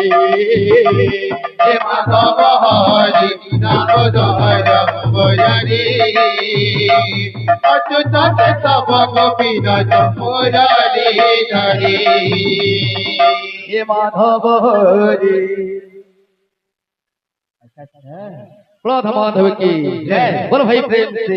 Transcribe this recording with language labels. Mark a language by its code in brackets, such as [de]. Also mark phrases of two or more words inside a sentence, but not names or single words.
[bn] হে মাধব হরি দামোদর মুরারে অচ্যুত কেশব গোপীনাথ মুরলী ধারে [hi] হে মাধব হরি प्रौध माधव की जय बोलो भाई प्रेम से